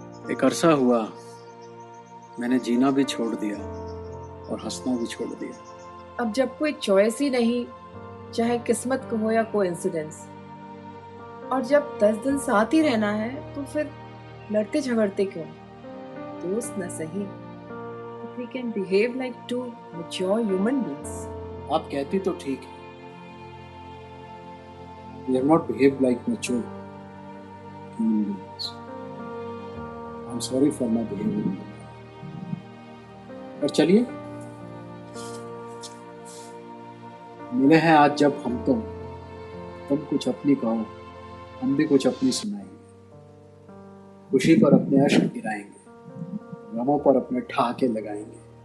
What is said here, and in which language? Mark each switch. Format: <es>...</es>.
<hi>एक अरसा हुआ मैंने जीना भी छोड़ दिया और हंसना भी छोड़ दिया। अब जब कोई चॉइस ही नहीं, चाहे किस्मत को हो या कोइंसिडेंस, और जब 10 दिन साथ ही रहना है, तो फिर लड़ते झगड़ते क्यों? दोस्त न सही,</hi> <en>we can behave like two mature human beings.</en> <hi>आप कहती तो ठीक है।</hi> <en>We have not behaved like mature human beings. I'm sorry for my behavior.</en> <hi>पर चलिए, मिले हैं आज जब हम तुम कुछ अपनी कहो, हम भी कुछ अपनी सुनाएंगे। खुशी पर अपने अश्क गिराएंगे, गमों पर अपने ठहाके लगाएंगे।</hi>